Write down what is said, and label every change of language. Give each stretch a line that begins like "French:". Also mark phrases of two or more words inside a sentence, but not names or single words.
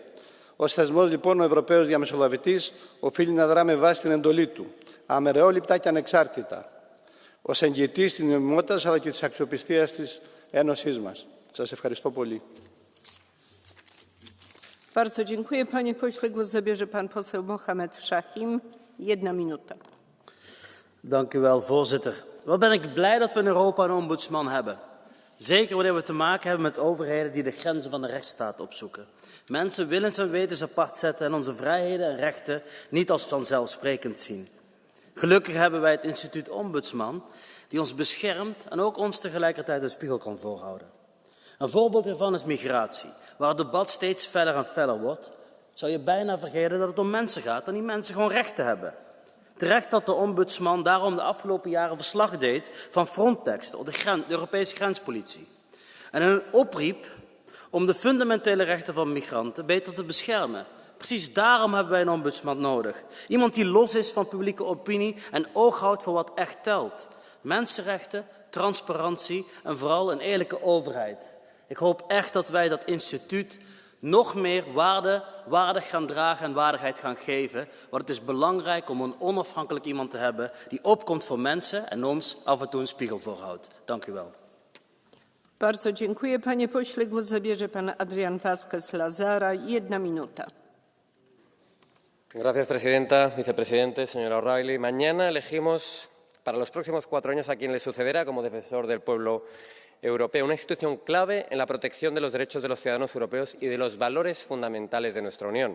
Greek: Ως θεσμός, λοιπόν, ο Ευρωπαίος Διαμεσολαβητής οφείλει να δρά με βάση την εντολή του, αμερεόληπτα και ανεξάρτητα, ως εγγυητής της νομιμότητας αλλά και της αξιοπιστίας της Ένωσής μας. Σας ευχαριστώ πολύ.
Polish: Bardzo dziękuję, panie pośle. Głos zabierze pan poseł Mohamed Shahim. 1 minuta.
Dutch: Dank u wel, voorzitter. Wat ben ik blij dat we in Europa een ombudsman hebben. Zeker wanneer we te maken hebben met overheden die de grenzen van de rechtsstaat opzoeken. Mensen willens en wetens apart zetten en onze vrijheden en rechten niet als vanzelfsprekend zien. Gelukkig hebben wij het instituut Ombudsman, die ons beschermt en ook ons tegelijkertijd een spiegel kan voorhouden. Een voorbeeld hiervan is migratie, waar het debat steeds feller en feller wordt. Zou je bijna vergeten dat het om mensen gaat en die mensen gewoon rechten hebben. Terecht dat de ombudsman daarom de afgelopen jaren verslag deed van Frontex, de Europese grenspolitie. En een opriep om de fundamentele rechten van migranten beter te beschermen. Precies daarom hebben wij een ombudsman nodig. Iemand die los is van publieke opinie en oog houdt voor wat echt telt. Mensenrechten, transparantie en vooral een eerlijke overheid. Ik hoop echt dat wij dat instituut nog meer waardig gaan dragen en waardigheid gaan geven. Want het is belangrijk om een onafhankelijk iemand te hebben die opkomt voor mensen en ons af en toe een spiegel voorhoudt. Dank u wel.
Polish: Bardzo dziękuję, panie pośle. Głos zabierze pan Adrián Vázquez Lazara. 1 minuta.
Spanish: Gracias, presidenta. Vicepresidente, señora O'Reilly. Mañana elegimos para los próximos 4 años a quien le sucederá como defensor del pueblo europeo, una institución clave en la protección de los derechos de los ciudadanos europeos y de los valores fundamentales de nuestra Unión.